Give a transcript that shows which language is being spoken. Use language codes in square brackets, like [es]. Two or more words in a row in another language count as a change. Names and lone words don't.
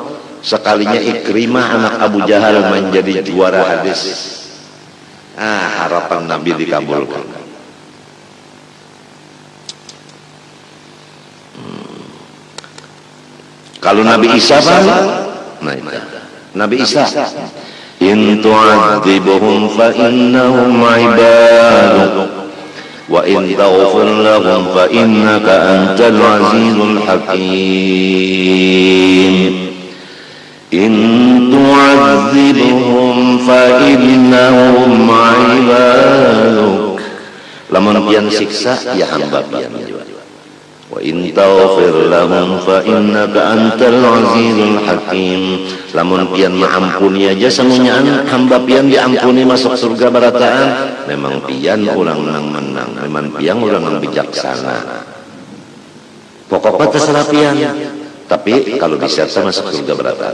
[bjn] Sekalinya Ikrimah anak Abu Jahal menjadi juara hadis. Harapan Nabi dikabulkan. [ar] Kalau Nabi Isa Nabi Isa، إن تعذبهم فإنهم عبادك وإن تغفر لهم فإنك أنت العزيز الحكيم. إن تعذبهم فإنهم عبادك. [bjn] Lamun pian siksa ya hamba pian juga. [ar] وإن تغفر لهم فإنك أنت العزيز الحكيم. [bjn] Lamun pian maampuni aja semuanya hamba pian diampuni masuk surga barataan. Memang pian ulang nang menang, memang pian ulang nang bijaksana. Pokoknya terserah pian. Tapi kalau bisa masuk surga berataan.